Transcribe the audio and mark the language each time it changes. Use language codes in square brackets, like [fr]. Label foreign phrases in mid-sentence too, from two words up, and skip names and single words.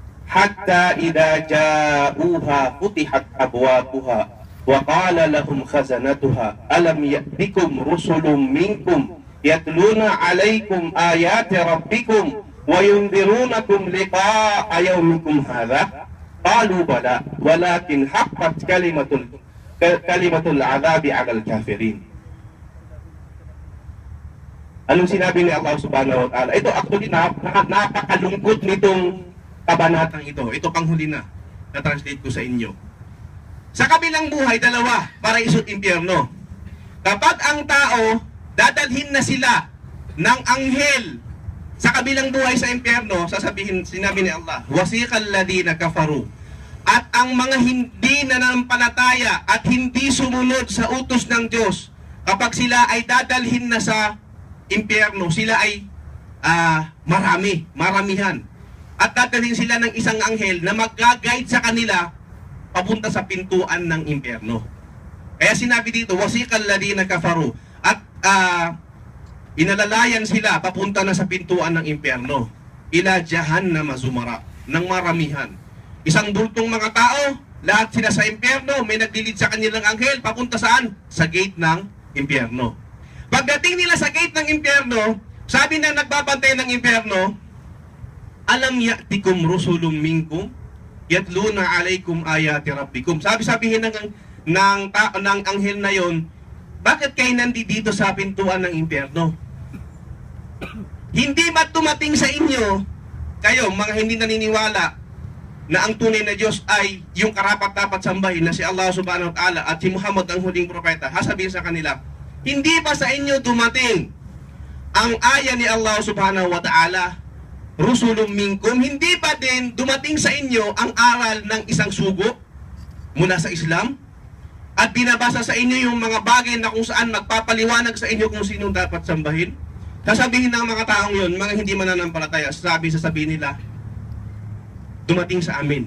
[ar] حتى إذا جاءوها فتحت أبوابها وقال لهم خزنتها ألم يأتكم رسل منكم يتلون عليكم آيات ربكم وينذرونكم لقاء يومكم هذا قالوا بلى ولكن حقت كلمة العذاب على الكافرين. [tl] Anong sinabi ni [ar] الله سبحانه وتعالى? [tl] Ito actually napakalungkot nitong kabanatang ito. Ito panghuli na translate ko sa inyo. Sa kabilang buhay, dalawa, paraiso at impyerno. Kapag ang tao, dadalhin na sila ng anghel sa kabilang buhay sa impyerno, sasabihin, sinabi ni Allah, [ar] وسيق الذين كفروا. [tl] At ang mga hindi nanampalataya at hindi sumunod sa utos ng Diyos, kapag sila ay dadalhin na sa impyerno, sila ay maramihan. At dadalhin sila ng isang anghel na mag-guide sa kanila papunta sa pintuan ng impyerno. Kaya sinabi dito, [ar] وسيق الذين كفروا. [tl] At inalalayan sila papunta na sa pintuan ng impyerno. [ar] إلى جهنم زمرا, [tl] ng maramihan. Isang bultong mga tao, lahat sila sa impyerno, may naglilid sa kanilang anghel, papunta saan? Sa gate ng impyerno. Pagdating nila sa gate ng impyerno, sabi na nagbabantay ng impyerno, [ar] ألم يأتكم رسل منكم يتلون عليكم آيات ربكم. [tl] Sabihin ng anghel na yon, bakit kayo nandito sa pintuan ng impyerno? Hindi ba tumating sa inyo, kayo mga hindi naniniwala na ang tunay na Diyos ay yung karapat-dapat sambahin na si [ar] الله سبحانه وتعالى [tl] at si Muhammad ang huling propeta? Sabihin sa kanila, hindi ba sa inyo dumating ang aya ni [ar] الله سبحانه وتعالى, رسل منكم? [tl] Hindi ba din dumating sa inyo ang aral ng isang sugo mula sa Islam? At binabasa sa inyo yung mga bagay na kung saan magpapaliwanag sa inyo kung sino dapat sambahin? Sasabihin ng mga taong yun, mga hindi mananampalataya, sasabihin nila, dumating sa amin.